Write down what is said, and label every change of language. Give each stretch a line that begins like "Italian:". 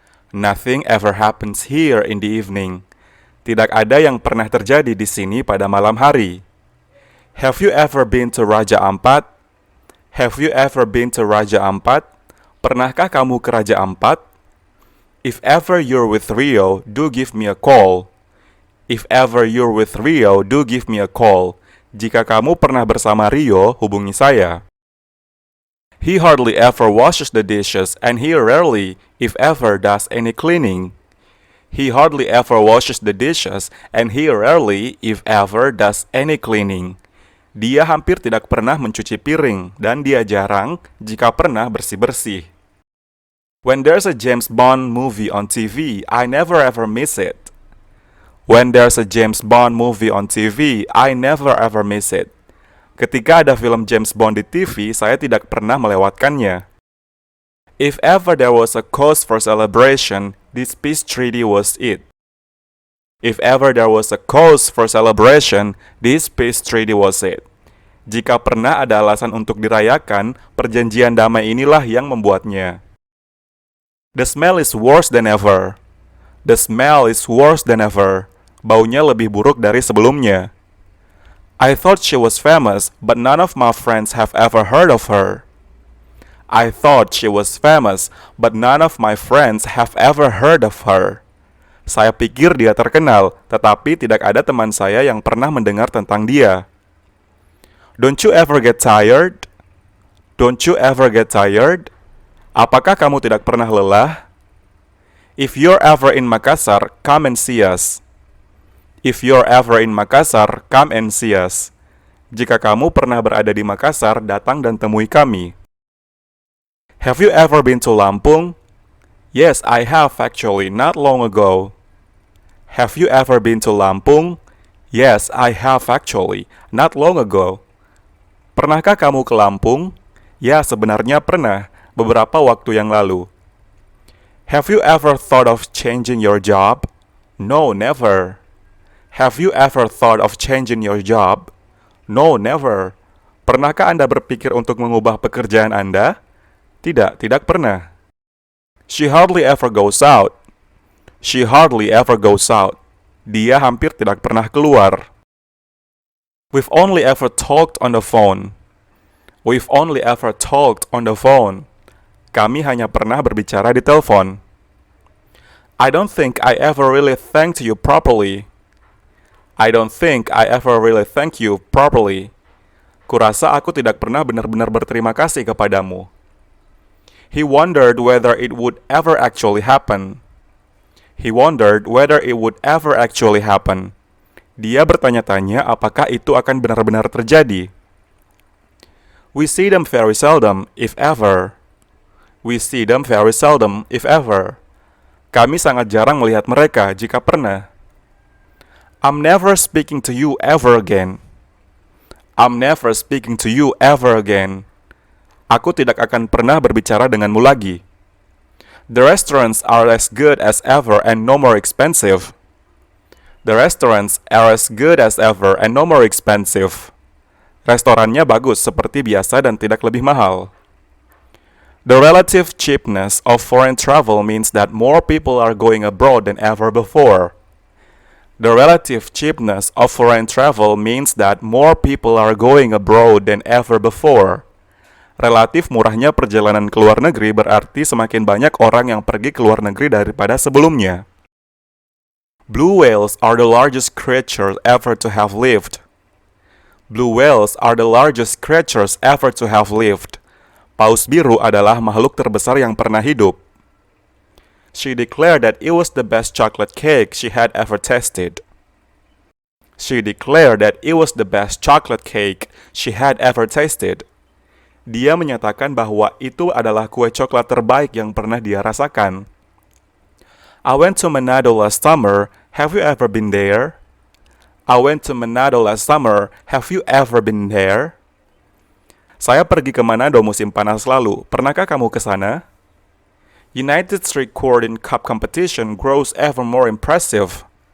English: Nothing ever happens here in the evening.
Indonesian: Tidak ada yang pernah terjadi di sini pada malam hari.
English: Have you ever been to Raja Ampat? Have you ever been to Raja Ampat?
Indonesian: Pernahkah kamu ke Raja Ampat?
English: If ever you're with Rio, do give me a call. If ever you're with Rio, do give me a call.
Indonesian: Jika kamu pernah bersama Rio, hubungi saya.
English: He hardly ever washes the dishes and he rarely, if ever, does any cleaning. He hardly ever washes the dishes and he rarely, if ever, does any cleaning.
Indonesian: Dia hampir tidak pernah mencuci piring, dan dia jarang, jika pernah, bersih-bersih.
English: When there's a James Bond movie on TV, I never ever miss it. When there's a James Bond movie on TV, I never ever miss it.
Indonesian: Ketika ada film James Bond di TV, saya tidak pernah melewatkannya.
English: If ever there was a cause for celebration, this peace treaty was it. If ever there was a cause for celebration, this peace treaty was it.
Indonesian: Jika pernah ada alasan untuk dirayakan, perjanjian damai inilah yang membuatnya.
English: The smell is worse than ever. The smell is worse than ever.
Indonesian: Baunya lebih buruk dari sebelumnya.
English: I thought she was famous, but none of my friends have ever heard of her. I thought she was famous, but none of my friends have ever heard of her.
Indonesian: Saya pikir dia terkenal, tetapi tidak ada teman saya yang pernah mendengar tentang dia.
English: Don't you ever get tired? Don't you ever get tired?
Indonesian: Apakah kamu tidak pernah lelah?
English: If you're ever in Makassar, come and see us. If you're ever in Makassar, come and see us.
Indonesian: Jika kamu pernah berada di Makassar, datang dan temui kami.
English: Have you ever been to Lampung? Yes, I have actually, not long ago. Have you ever been to Lampung? Yes, I have actually, not long ago.
Indonesian: Pernahkah kamu ke Lampung? Ya, sebenarnya pernah, beberapa waktu yang lalu.
English: Have you ever thought of changing your job? No, never. Have you ever thought of changing your job? No, never.
Indonesian: Pernahkah Anda berpikir untuk mengubah pekerjaan Anda? Tidak, tidak pernah.
English: She hardly ever goes out. She hardly ever goes out.
Indonesian: Dia hampir tidak pernah keluar.
English: We've only ever talked on the phone. We've only ever talked on the phone.
Indonesian: Kami hanya pernah berbicara di telepon.
English: I don't think I ever really thanked you properly. I don't think I ever really thank you properly.
Indonesian: Kurasa aku tidak pernah benar-benar berterima kasih kepadamu.
English: He wondered whether it would ever actually happen. He wondered whether it would ever actually happen.
Indonesian: Dia bertanya-tanya apakah itu akan benar-benar terjadi.
English: We see them very seldom, if ever. We see them very seldom, if ever.
Indonesian: Kami sangat jarang melihat mereka, jika pernah.
English: I'm never speaking to you ever again. I'm never speaking to you ever again.
Indonesian: Aku tidak akan pernah berbicara denganmu lagi.
English: The restaurants are as good as ever and no more expensive. The restaurants are as good as ever and no more expensive.
Indonesian: Restorannya bagus seperti biasa dan tidak lebih mahal.
English: The relative cheapness of foreign travel means that more people are going abroad than ever before. The relative cheapness of foreign travel means that more people are going abroad than ever before.
Indonesian: Relatif murahnya perjalanan ke luar negeri berarti semakin banyak orang yang pergi ke luar negeri daripada sebelumnya.
English: Blue whales are the largest creatures ever to have lived. Blue whales are the largest creatures ever to have lived.
Indonesian: Paus biru adalah makhluk terbesar yang pernah hidup.
English: She declared that it was the best chocolate cake she had ever tasted. She declared that it was the best chocolate cake she had ever tasted.
Indonesian: Dia menyatakan bahwa itu adalah kue coklat terbaik yang pernah dia rasakan.
English: I went to Manado last summer. Have you ever been there? I went to Manado last summer. Have you ever been there?
Indonesian: Saya pergi ke Manado musim panas lalu. Pernahkah kamu ke sana?
English: United's record in cup competition grows ever more impressive.